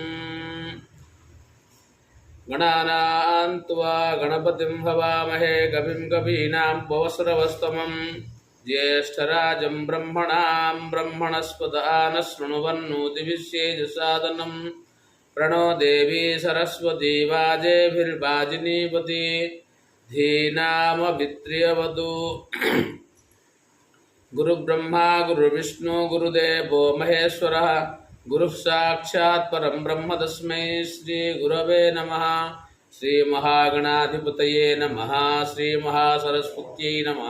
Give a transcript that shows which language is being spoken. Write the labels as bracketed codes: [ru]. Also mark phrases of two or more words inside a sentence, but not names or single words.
[sa] గణానాం త్వా గణపతిం హవామహే కవిం కవీనాం ఉపమశ్రవస్తమం జ్యేష్ఠరాజం బ్రహ్మణాం బ్రహ్మణస్పత ఆనః శృణ్వన్నోతిభిశ్చేదసాదనం ప్రణో దేవీ సరస్వతీ వాజేభిర్వాజిनीपति धीनामभित्र्यवतु. गुरुब्रह्मा गुरुविष्णु गुरुदेवो महेश्वरः गुरुः साक्षात् परं ब्रह्म तस्मै श्री गुरवे नमः. श्री महागणाधिपतये नमः. श्री महासरस्वत्यै नमः.